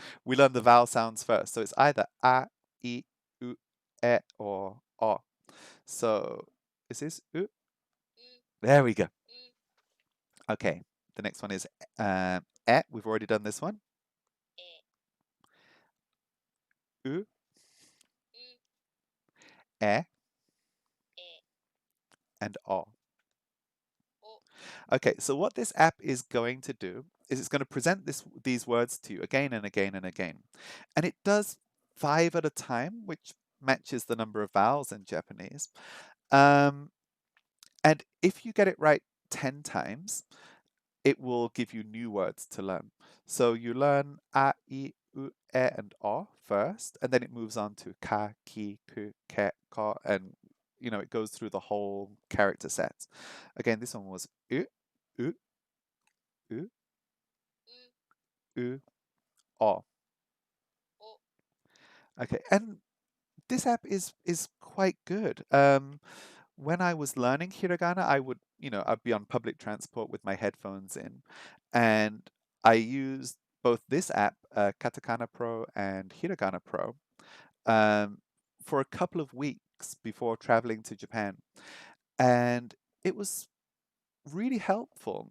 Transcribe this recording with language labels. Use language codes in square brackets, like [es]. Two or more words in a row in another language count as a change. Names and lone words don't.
[en] We learn the vowel sounds first, so it's either a, I, u, e, or o. So is this u? There we go. Okay, the next one is e. We've already done this one. U, u, E, e, and O. o, Okay, so what this app is going to do is it's going to present these words to you again and again and again. And it does 5 at a time, which matches the number of vowels in Japanese. Um, and if you get it right 10 times, it will give you new words to learn. So you learn a, I, u, e, and o first, and then it moves on to ka, ki, ku, ke, ko, and it goes through the whole character set. Again, this one was u, u, u, u, u, o. o, Okay, and this app is quite good. When I was learning hiragana, I'd be on public transport with my headphones in, and I used both this app, Katakana Pro and Hiragana Pro, um, for a couple of weeks before traveling to Japan, and it was really helpful.